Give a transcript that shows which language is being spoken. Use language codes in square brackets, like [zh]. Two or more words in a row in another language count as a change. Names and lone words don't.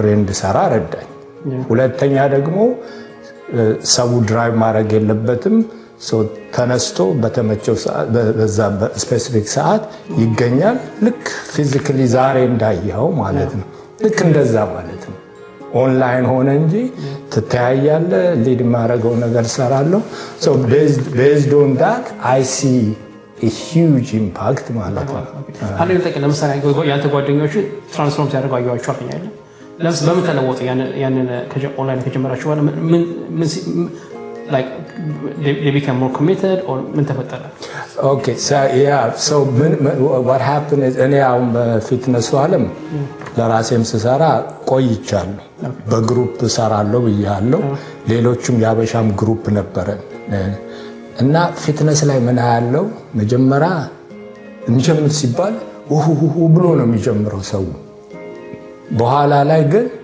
[am] እንድሰራ ረዳኝ። ሁለተኛ ደግሞ ሰው ድራይቭ ማድረግ የለበትም። ተነስቶ በተመቸው በዛ ስፔሲፊክ ሰዓት ይገኛል። ልክ ፊዚካሊ ዛሬ እንዳየኸው ማለት ነው። ልክ እንደዛ ማለት ነው። ኦንላይን ሆነ እንጂ ትተያያለ። ሊድ ማድረገው ነገር ሰራለሁ። [en] so based on that I see a huge impact [am] ማለት ነው። አንዴ ለምሳሌ ያንተ ጓደኞች ትራንስፎርም ሲያደርጉ አየኋቸው አይደል? ለምሳሌ በምን ተለወጠ? ያንን ኦንላይን ከጀመራችሁ በኋላ ምን [en] like they become more committed or [am] ምን ተፈጠረ? [en] Okay, so what happened is [am] እኔ አሁን በፊትነሱ ዓለም ለራሴም ስሰራ ቆይቻለሁ። በግሩፕ ሰራለሁ ብያለሁ። ሌሎችም ያበሻም ግሩፕ ነበረን እና ፊትነስ ላይ ምን ያለው መጀመሪያ እንጀምር ሲባል ብሎ ነው የሚጀምረው ሰው። በኋላ ላይ ግን